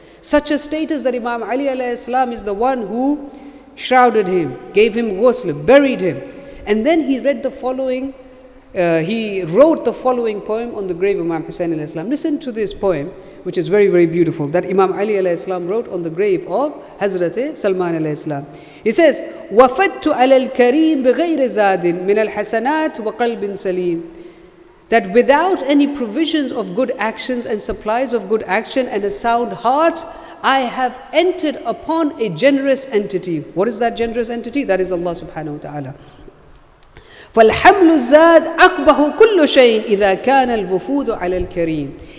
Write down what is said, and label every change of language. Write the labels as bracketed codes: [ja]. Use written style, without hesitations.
[en] Such a status that Imam Ali alayhi salam is the one who shrouded him, gave him ghusl, buried him. And then he read the following, he wrote the following poem on the grave of Imam Hussaini alayhi salam. Listen to this poem, which is very, very beautiful, that Imam Ali alayhi salam wrote on the grave of Hazrat Salman alayhi salam. He says, [ar] وَفَدْتُ عَلَى الْكَرِيمِ بِغَيْرِ زَادٍ مِنَ الْحَسَنَاتِ وَقَلْبٍ سَلِيمٍ. [en] That without any provisions of good actions and supplies of good action and a sound heart, I have entered upon a generous entity. What is that generous entity? That is Allah subhanahu wa ta'ala. [ar] فَالْحَمْلُ الزَّادِ أَقْبَهُ كُلُّ شَيْءٍ إِذَا كَانَ الْوُفُودُ عَلَى الْكَرِيمِ.